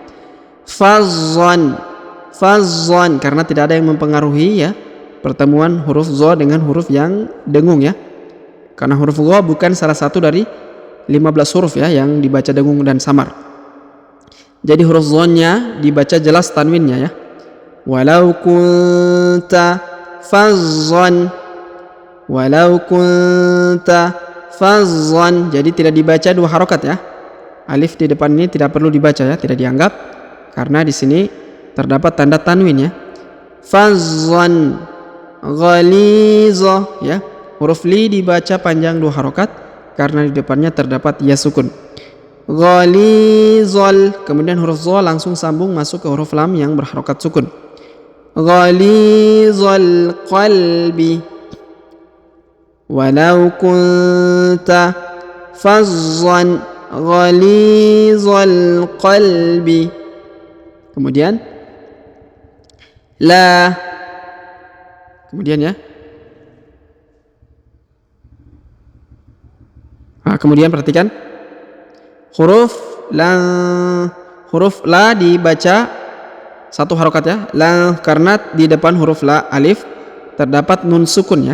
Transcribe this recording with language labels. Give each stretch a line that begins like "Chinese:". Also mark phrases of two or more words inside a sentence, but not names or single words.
Indonesian: Fazzan, fazzan, karena tidak ada yang mempengaruhi ya pertemuan huruf za dengan huruf yang dengung ya. Karena huruf za bukan salah satu dari 15 huruf ya yang dibaca dengung dan samar. Jadi huruf za-nya dibaca jelas tanwinnya ya.
Arabic: ولو كنت فظا، ولو كنت فظا.
Indonesian: Jadi tidak dibaca 2 harokat ya. Alif di depan ini tidak perlu dibaca ya, tidak dianggap karena di sini terdapat tanda tanwin ya.
Arabic: فظا غليظ ya.
Indonesian: Huruf li dibaca panjang 2 harokat karena di depannya terdapat ya sukun. Ghalizal. Kemudian huruf za langsung sambung masuk ke huruf lam yang berharokat sukun.
Arabic: غليظ القلب. ولو كنت فظا غليظ القلب.
Indonesian: Kemudian la. Kemudian ya. Kemudian perhatikan huruf la dibaca 1 harokat ya, la, karena di depan huruf la alif terdapat nun sukun ya.